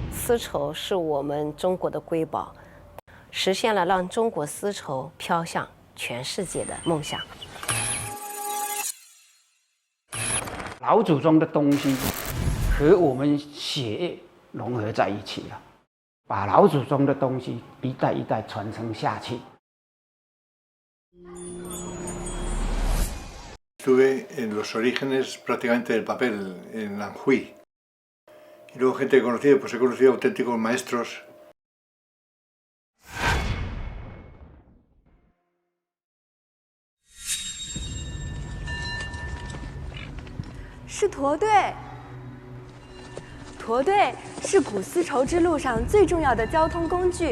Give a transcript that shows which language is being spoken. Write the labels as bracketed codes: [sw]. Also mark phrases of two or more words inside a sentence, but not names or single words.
[zh] 丝绸是我们中国的瑰宝，实现了让中国丝绸飘向全世界的梦想。老祖宗的东西和我们血液融合在一起了，把老祖宗的东西一代一代传承下去。 [es] Estuve en los orígenes prácticamente del papel en Anhui. Y luego gente que conocía, pues he conocido auténticos maestros. [zh] 是驼队。驼队是古丝绸之路上最重要的交通工具。